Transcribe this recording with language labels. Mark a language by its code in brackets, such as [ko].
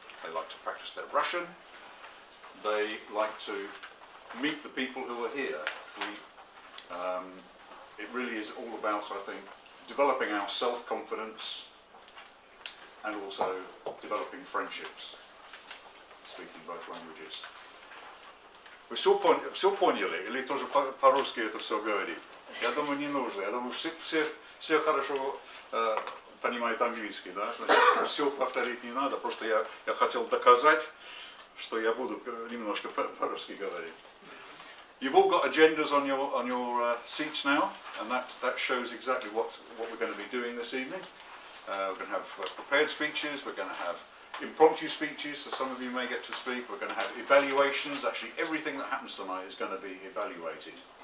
[en] They like to practice their Russian. They like to meet the people who are here. It really is all about, I think, developing our self-confidence and also developing friendships, speaking both languages. [ru] Вы все поняли? Или тоже по-русски это все говорить? Я думаю, не нужно. Я думаю, все хорошо понимают английский, да? Значит, все повторить не надо. Просто я хотел доказать, что я буду немножко по-русски говорить. [en] You've all got agendas on your seats now, and that shows exactly what we're going to be doing this evening. We're going to have prepared speeches. We're going to have impromptu speeches, so some of you may get to speak. We're going to have evaluations. Actually, everything that happens tonight is going to be evaluated.